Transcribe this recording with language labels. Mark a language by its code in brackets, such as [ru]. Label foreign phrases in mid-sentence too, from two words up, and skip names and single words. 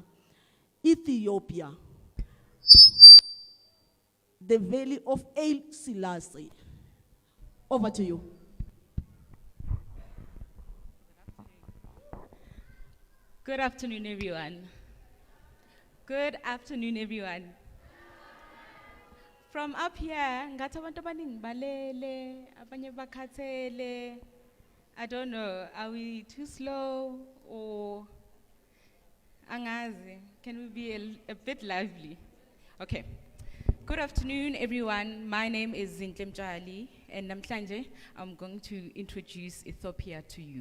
[en] Ethiopia, the Valley of Haile Selassie. Over to you. Good afternoon, everyone. Good afternoon, everyone. From up here, [zu] ngathi abantu abaningi balele, abanye bakhathele. [en] I don't know, are we too slow or angazi? Can we be a bit lively? Okay. Good afternoon, everyone. My name is Zinhle Mtshali, and namhlanje I'm going to introduce Ethiopia to you.